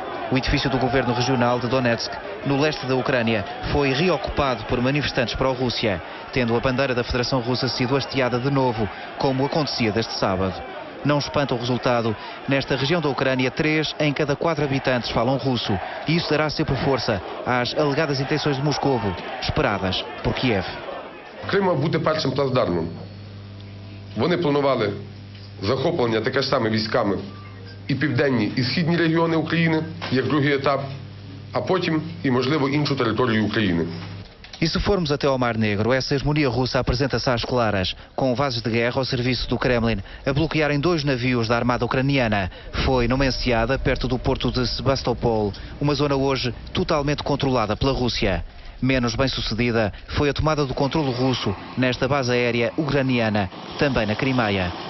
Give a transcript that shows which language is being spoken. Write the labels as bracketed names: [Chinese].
[Portuguese] O edifício do governo regional de Donetsk, no leste da Ucrânia, foi reocupado por manifestantes pró-Rússia, tendo a bandeira da Federação Russa sido hasteada de novo, como acontecia deste sábado. Não espanta o resultado. Nesta região da Ucrânia, 3 em cada 4 habitantes falam russo. E isso dará sempre força às alegadas intenções de Moscovo, esperadas por Kiev. [Ukrainian] Крим мав бути першим плацдармом. Вони планували захоплення таке ж саме військами і південні, і східні регіони України, як другий етап, а потім і, можливо, іншу територію України. [Portuguese] E se formos até ao Mar Negro, essa hegemonia russa apresenta-se às claras, com vasos de guerra ao serviço do Kremlin, a bloquearem 2 navios da armada ucraniana. Foi numa enseada, perto do porto de Sebastopol, uma zona hoje totalmente controlada pela Rússia. Menos bem-sucedida foi a tomada do controlo russo nesta base aérea ucraniana, também na Crimeia.